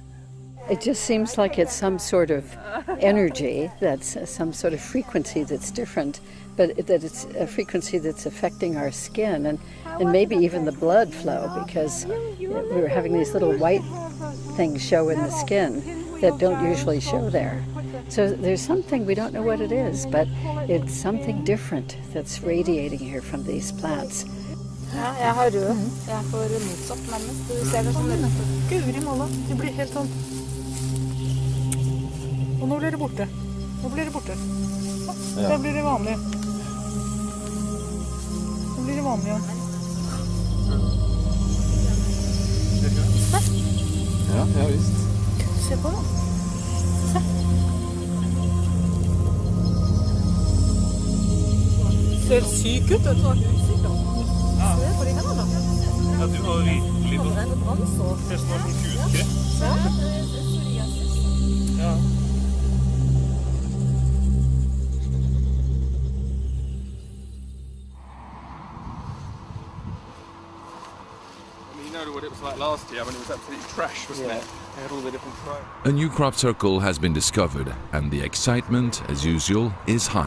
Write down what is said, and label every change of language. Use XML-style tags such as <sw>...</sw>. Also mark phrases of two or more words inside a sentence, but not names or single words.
<en>It just seems like it's some sort of energy, that's some sort of frequency that's different, but that it's a frequency that's affecting our skin and maybe even the blood flow, because we were having these little white things show in the skin that don't usually show there. So there's something, we don't know what it is, but it's something different that's radiating here from these plants.</en> <no>Ja, jeg har rød. Jeg får motsatt nærmest. Du ser det sånn rett. Guri malla, det blir helt sånn. Og nå blir det borte. Nå blir det borte. Da blir det vanlig. Nå blir det vanlig, ja. Ja, ja visst. Se på det. Se. Ser syk ut, vet du. Se på de hendene da. Ja, du har virkelig på nesten som hudkreft. Ja.</no> <en>You know what it was like last year when it was absolutely trash, wasn't it? They had all the different throws. A new crop circle has been discovered, and the excitement, as usual, is high.</en>